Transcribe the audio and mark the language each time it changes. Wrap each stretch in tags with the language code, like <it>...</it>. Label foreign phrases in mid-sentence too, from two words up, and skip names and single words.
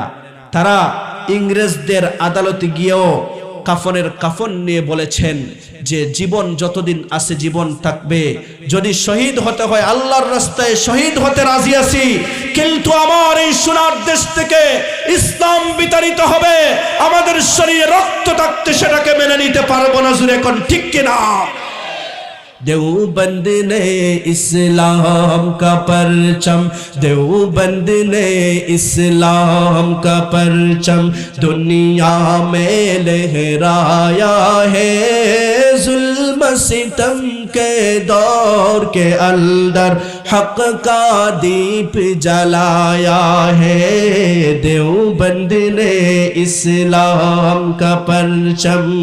<bn>তারা ইংরেজদের আদালতে গিয়েও কাফনের কাফন নিয়ে বলেছেন যে জীবন যতদিন আছে জীবন থাকবে, যদি শহীদ হতে হয় আল্লাহর রাস্তায় শহীদ হতে রাজি আছি, কিন্তু আমার এই সোনার দেশ থেকে ইসলাম বিতাড়িত হবে, আমাদের শরীরে রক্ত থাকতে সেটাকে মেনে নিতে পারবো না। জুরে কোন ঠিক কিনা?</bn> <ur>دیوبند نے اسلام کا پرچم دیوبند نے اسلام کا پرچم دنیا میں لہرایا ہے ظلم ستم کے دور کے اندر حق کا دیپ جلایا ہے دیوبند نے اسلام کا پرچم</ur>